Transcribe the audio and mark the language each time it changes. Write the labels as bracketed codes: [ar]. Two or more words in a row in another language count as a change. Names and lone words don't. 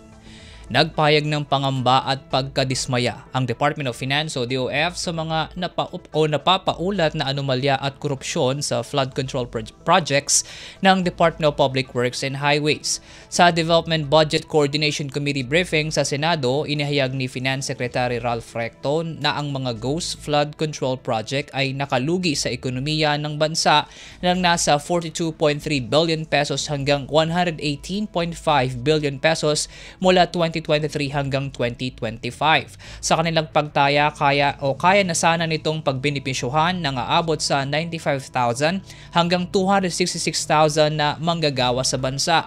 [tl] Nagpahayag ng pangamba at pagkadismaya ang Department of Finance o DOF sa mga napapaulat na anomalya at korupsyon sa [en] flood control projects [tl] ng Department of Public Works and Highways. Sa Development Budget Coordination Committee briefing sa Senado, inihayag ni Finance Secretary Ralph Recto na ang mga [en] ghost flood control project [tl] ay nakalugi sa ekonomiya ng bansa ng nasa 42.3 [en] billion pesos [tl] hanggang 118.5 [en] billion pesos [tl] mula 2023 hanggang 2025. Sa kanilang pagtaya, kaya na sana nitong pagbenepisyuhan na aabot sa 95,000 hanggang 266,000 na manggagawa sa bansa.